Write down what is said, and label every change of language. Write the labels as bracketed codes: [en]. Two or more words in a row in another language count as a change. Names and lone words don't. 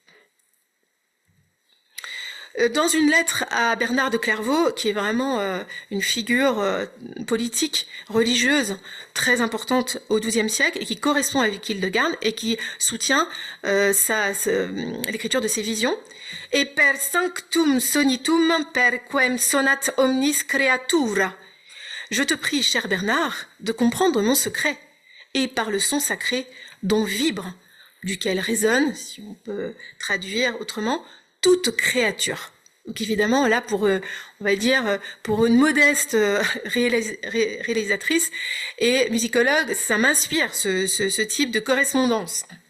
[fr] Dans une lettre à Bernard de Clairvaux, qui est vraiment une figure politique, religieuse, très importante au XIIe siècle et qui correspond avec Hildegarde et qui soutient l'écriture de ses visions. [la] Et per sanctum sonitum per quem sonat omnis creatura. [fr] Je te prie, cher Bernard, de comprendre mon secret et par le son sacré dont vibre, duquel résonne, si on peut traduire autrement, toute créature. Donc évidemment, là, pour, on va dire, pour une modeste réalisatrice et musicologue, ça m'inspire, ce type de correspondance.